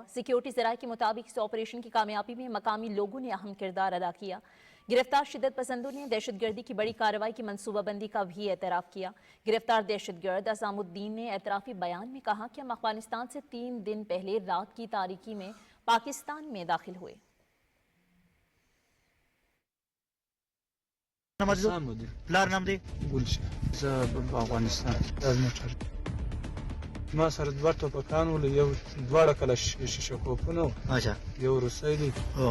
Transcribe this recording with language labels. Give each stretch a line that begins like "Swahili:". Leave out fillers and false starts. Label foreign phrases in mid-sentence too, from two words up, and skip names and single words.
Urdu: سیکیورٹی ذرائع کے مطابق اس آپریشن کی کامیابی میں مقامی لوگوں نے اہم کردار ادا کیا. گرفتار شدت پسندوں نے دہشتگردی کی بڑی کارروائی کی منصوبہ بندی کا بھی اعتراف کیا. گرفتار دہشتگرد عصام الدین نے اعترافی بیان میں کہا کہ ہم افغانستان سے 3 دن پہلے رات کی تاریکی میں پاکستان میں داخل ہوئے.
Pashto: پلار نام دی ګلشه زه په افغانستان موټر ما سره 2 ټوپکان ول، یو 2 کله شیشه کوپونه اچھا یو روسي دی او